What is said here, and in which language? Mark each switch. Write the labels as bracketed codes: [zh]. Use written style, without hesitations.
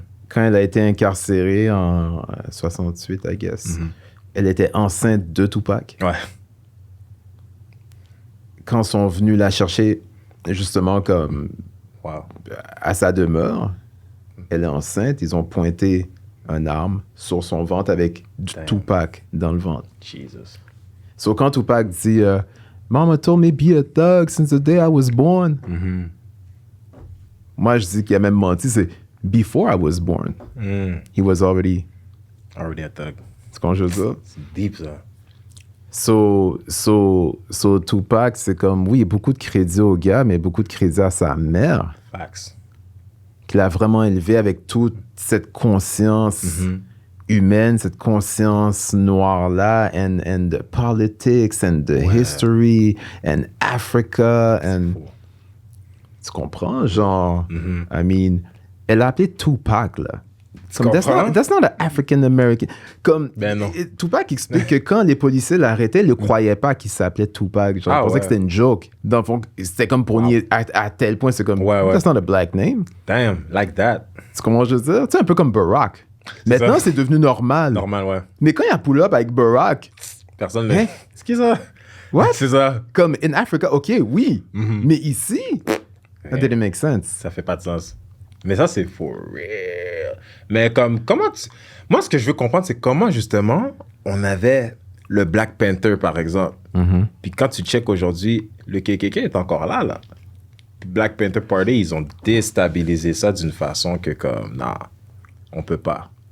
[fr] Quand elle a été incarcérée en 68, [en] I guess, [fr] elle était enceinte de Tupac. Ouais. Quand sont venus la chercher, justement, comme Wow. à sa demeure, elle est enceinte, ils ont pointé une arme sur son ventre avec du [en] Damn. [fr] Tupac dans le ventre. [en] Jesus. So [fr] quand Tupac dit [en] Mama told me be a thug since the day I was born. [fr] Moi, je dis qu'il a même menti, c'est [en] before I was born. He was already... Already a thug. [fr] C'est quand je veux dire. C'est deep, ça. So Tupac, c'est comme, oui, beaucoup de crédit au gars, mais beaucoup de crédit à sa mère, [en] Facts. [fr] qu'il a vraiment élevé avec toute cette conscience humaine, cette conscience noire-là, [en] and the politics, and the history, and Africa, and... [fr] Tu comprends? Genre, [en] I mean, [fr] elle a appelé Tupac, là. [en] Comme, that's not an African-American. [fr] Comme, Ben non. Tupac explique que quand les policiers l'arrêtaient, ils ne croyaient pas qu'il s'appelait Tupac. Genre, ils pensaient que c'était une joke. Dans le fond, c'était comme pour nier à tel point, c'est comme, [en] that's not a black name. Damn, like that. [fr] C'est comment je veux dire? Tu sais, un peu comme Barack. Maintenant, c'est devenu normal. Normal, ouais. Mais quand il y a pull-up avec Barack, Personne ne... Hein? C'est qui ça? [en] what? [fr] C'est ça. Comme [en] in Africa, [fr] OK, oui. Mais ici, [en] that didn't make sense. [fr] Ça fait pas de sens. Mais ça, c'est [en] for real. [fr] Mais comme, comment tu... Moi, ce que je veux comprendre, c'est comment, justement, on avait le Black Panther, par exemple. Puis quand tu check aujourd'hui, le KKK est encore là, là. Puis Black Panther Party, ils ont déstabilisé ça d'une façon que, comme, non, on peut pas.